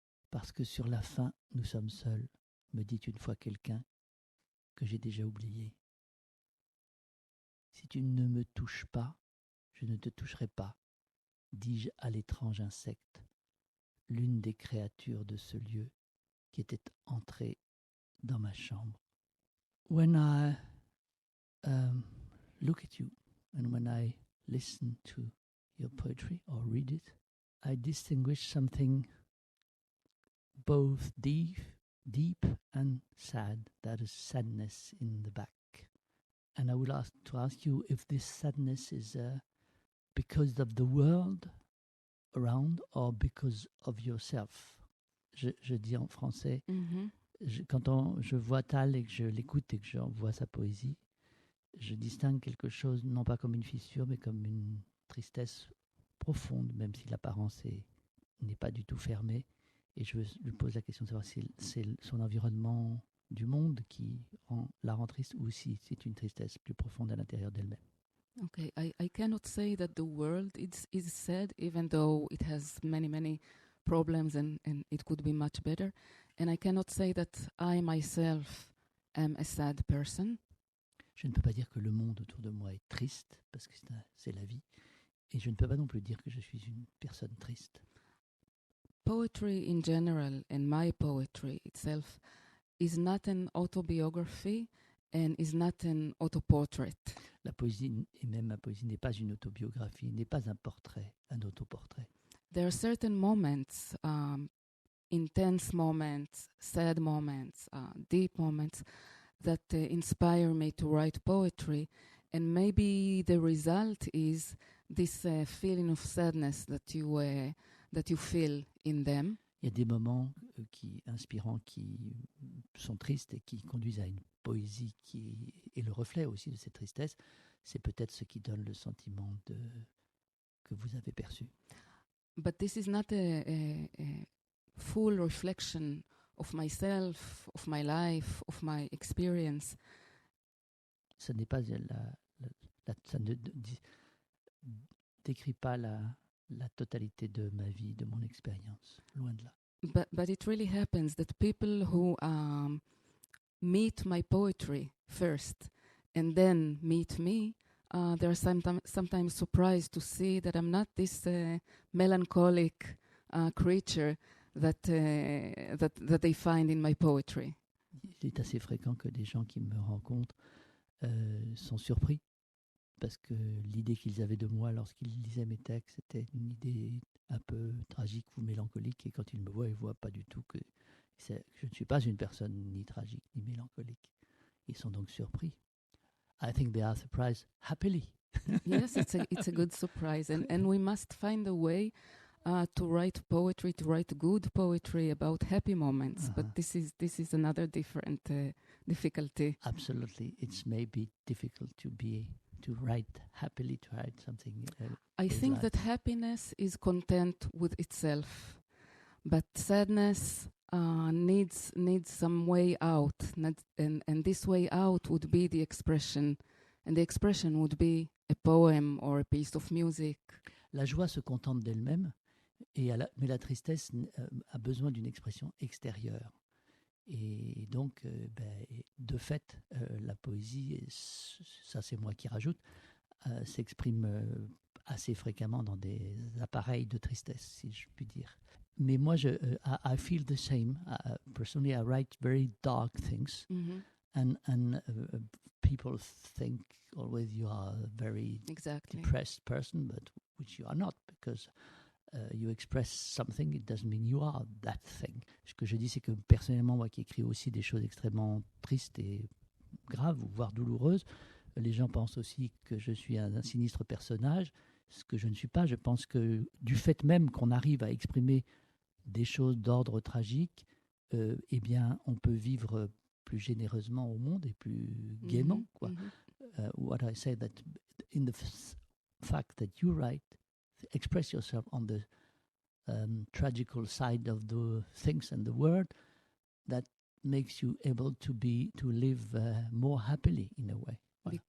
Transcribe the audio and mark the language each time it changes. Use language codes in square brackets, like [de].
[fr] Parce que sur la fin, nous sommes seuls, me dit une fois quelqu'un que j'ai déjà oublié. Si tu ne me touches pas, je ne te toucherai pas, dis-je à l'étrange insecte, l'une des créatures de ce lieu qui était entrée dans ma chambre. [en] When I look at you and when I listen to your poetry or read it, I distinguish something both deep and sad. That is sadness in the back. And I would like to ask you if this sadness is because of the world around or because of yourself. [fr] Je dis en français, quand je vois Tal et que je l'écoute et que je vois sa poésie, je distingue quelque chose, non pas comme une fissure, mais comme une tristesse profonde, même si l'apparence n'est pas du tout fermée. Et je lui pose la question de savoir si c'est son environnement du monde qui la rend triste ou si c'est une tristesse plus profonde à l'intérieur d'elle-même. [en] Okay, I cannot say that the world is sad, even though it has many problems and it could be much better. And I cannot say that I myself am a sad person. [fr] Je ne peux pas dire que le monde autour de moi est triste, parce que c'est la vie. Et je ne peux pas non plus dire que je suis une personne triste. [en] Poetry in general, and my poetry itself, is not an autobiography and is not an autoportrait. [fr] La poésie, et même ma poésie, n'est pas une autobiographie, n'est pas un portrait, un autoportrait. [en] There are certain moments, intense moments, sad moments, deep moments, that inspire me to write poetry, and maybe the result is this feeling of sadness that you feel in them. [fr] Il y a des moments inspirants qui sont tristes et qui conduisent à une poésie qui est le reflet aussi de cette tristesse. C'est peut-être ce qui donne le sentiment que vous avez perçu. [en] But this is not a full reflection of myself, of my life, of my experience. [fr] Ce n'est pas ça ne décrit pas la totalité de ma vie, de mon expérience, loin de là. [en] But it really happens that people who meet my poetry first and then meet me, they're sometimes surprised to see that I'm not this melancholic creature that they find in my poetry. [fr] Il est assez fréquent que des gens qui me rencontrent sont surpris parce que l'idée qu'ils avaient de moi lorsqu'ils lisaient mes textes était une idée un peu tragique ou mélancolique, et quand ils me voient, ils ne voient pas du tout que je ne suis pas une personne ni tragique ni mélancolique. Ils sont donc surpris. [en] I think they are surprised happily. Yes, it's a good surprise, and we must find a way to write poetry, to write good poetry about happy moments. But this is another different difficulty. Absolutely, it's maybe difficult to write happily, to write something. I think that happiness is content with itself, but sadness needs some way out, and this way out would be the expression, and the expression would be a poem or a piece of music. [fr] La joie se contente d'elle-même, mais la tristesse a besoin d'une expression extérieure. Et donc, de fait, la poésie, ça c'est moi qui rajoute, s'exprime assez fréquemment dans des appareils de tristesse, si je puis dire. Mais moi, [en] I feel the same. Personally, I write very dark things, and people think always you are a very depressed person, but which you are not, because you express something, it doesn't mean you are that thing. [fr] Ce que je dis, c'est que personnellement, moi qui écris aussi des choses extrêmement tristes et graves, voire douloureuses, les gens pensent aussi que je suis un sinistre personnage, ce que je ne suis pas. Je pense que du fait même qu'on arrive à exprimer des choses d'ordre tragique, eh bien, on peut vivre plus généreusement au monde et plus gaiement, quoi. [en] What I say that in the fact that you write, express yourself on the tragical side of the things and the world, that makes you able to live more happily in a way. [fr] Voilà.